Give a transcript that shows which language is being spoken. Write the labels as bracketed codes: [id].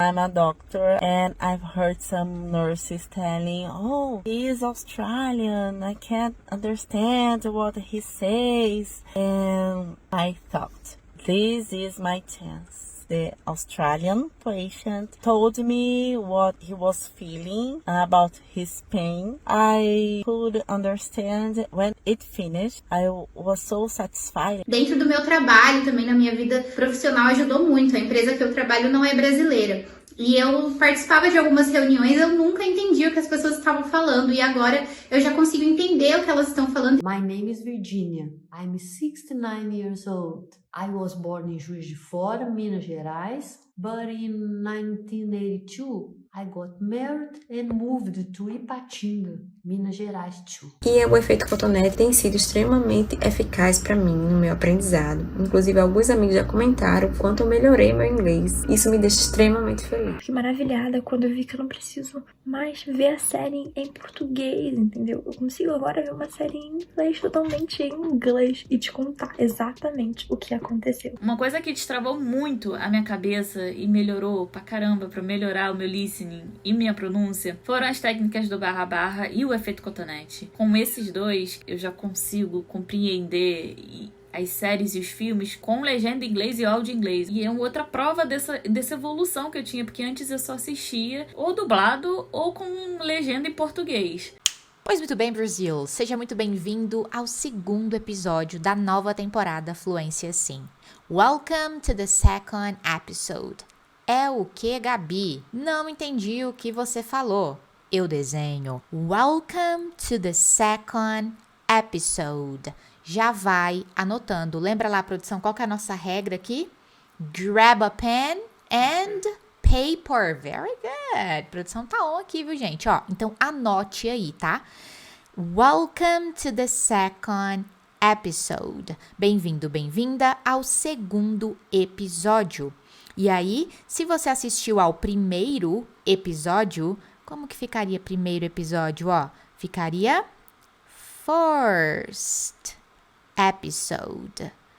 [en] I'm a doctor and I've heard some nurses telling, oh, he is Australian, I can't understand what he says. And I thought, this is my chance. The Australian patient told me what he was feeling about his pain. I could understand when it finished. I was so satisfied. [pt] Dentro do meu trabalho, também na minha vida profissional, ajudou muito. A empresa que eu trabalho não é brasileira. E eu participava de algumas reuniões, eu nunca entendi o que as pessoas estavam falando. E agora eu já consigo entender o que elas estão falando. [en] My name is Virginia. I'm 69 years old. I was born in Juiz de Fora, Minas Gerais, but in 1982 I got married and moved to Ipatinga, Minas Gerais too. [pt] E o efeito cotonete tem sido extremamente eficaz para mim no meu aprendizado. Inclusive, alguns amigos já comentaram o quanto eu melhorei meu inglês. Isso me deixa extremamente feliz. Fiquei maravilhada quando eu vi que eu não preciso mais ver a série em português, entendeu? Eu consigo agora ver uma série em inglês, totalmente em inglês, e te contar exatamente o que aconteceu. Uma coisa que destravou muito a minha cabeça e melhorou pra caramba pra melhorar o meu listening e minha pronúncia foram as técnicas do barra-barra e o efeito cotonete. Com esses dois, eu já consigo compreender as séries e os filmes com legenda em inglês e áudio em inglês. E é uma outra prova dessa evolução que eu tinha, porque antes eu só assistia ou dublado ou com legenda em português. Pois muito bem, Brasil, seja muito bem-vindo ao segundo episódio da nova temporada Fluência Sim. [en] Welcome to the second episode. [pt] É o que, Gabi? Não entendi o que você falou. Eu desenho. [en] Welcome to the second episode. [pt] Já vai anotando. Lembra lá, produção, qual que é a nossa regra aqui? [en] Grab a pen and paper. Very good. [pt] Produção tá on aqui, viu, gente? Ó, então anote aí, tá? [en] Welcome to the second episode. [pt] Bem-vindo, bem-vinda ao segundo episódio. E aí, se você assistiu ao primeiro episódio, como que ficaria primeiro episódio, ó? Ficaria [en] first episode.